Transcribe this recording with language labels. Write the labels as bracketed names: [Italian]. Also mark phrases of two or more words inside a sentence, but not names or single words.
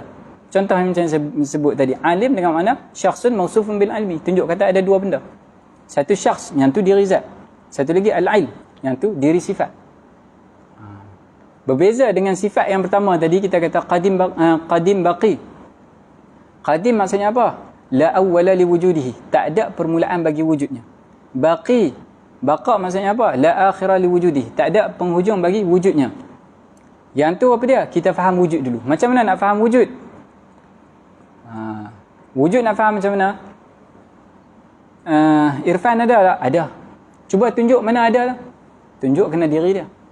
[Malay] Contoh macam yang saya sebut tadi, alim dengan makna [Arabic] syakhsun mausufun bil ilmi, [Malay] tunjuk kata ada dua benda. Satu syakhs, yang tu diri zat. Satu lagi al-ilm, yang tu diri sifat. Berbeza dengan sifat yang pertama tadi, kita kata qadim baqi. Qadim maksudnya apa? [Arabic] La awwala li wujudihi, [Malay] tak ada permulaan bagi wujudnya. Baqi, baqa maksudnya apa? [Arabic] La akhira li wujudihi, [Malay] tak ada penghujung bagi wujudnya. Yang tu apa dia? Kita faham wujud dulu. Macam mana nak faham wujud? Wujud nak faham macam mana? Irfan ada tak? Ada. Cuba tunjuk mana ada lah. Tunjuk kena diri dia.